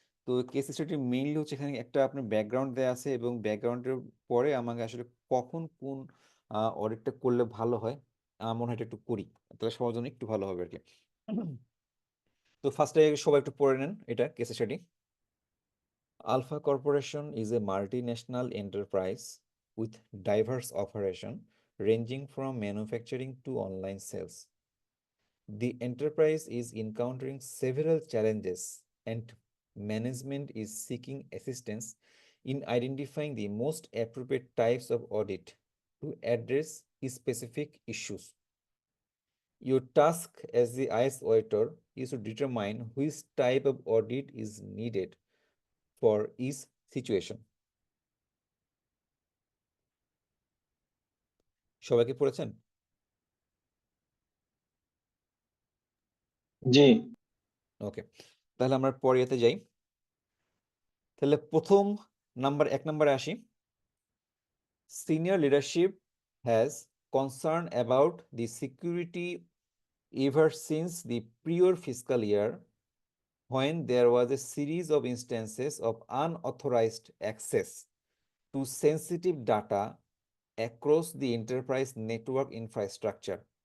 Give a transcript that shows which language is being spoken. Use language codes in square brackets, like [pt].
[bn] তো case study mainly হচ্ছে এখানে একটা আপনার ব্যাকগ্রাউন্ড দেওয়া আছে, এবং ব্যাকগ্রাউন্ডের পরে আমাকে আসলে কখন কোন অডিটটা করলে ভালো হয় আমার মনে হয় এটা একটু করি, তাহলে সবার জন্য একটু ভালো হবে আর কি। তো ফার্স্টে সবাই একটু পড়ে নেন এটা case study. [en] Alpha Corporation is a multinational enterprise with diverse operation ranging from manufacturing to online sales. The enterprise is encountering several challenges, and management is seeking assistance in identifying the most appropriate types of audit to address specific issues. Your task as the IS auditor is to determine which type of audit is needed for each situation. [bn] সবাই কি পড়েছেন? জি। ওকে, তাহলে আমরা পরেতে যাই। তাহলে প্রথম এক নম্বরে আসি। [en] Senior leadership has concern about the security ever since the prior fiscal year, when there was a series of instances of unauthorized access to sensitive data across the enterprise network infrastructure.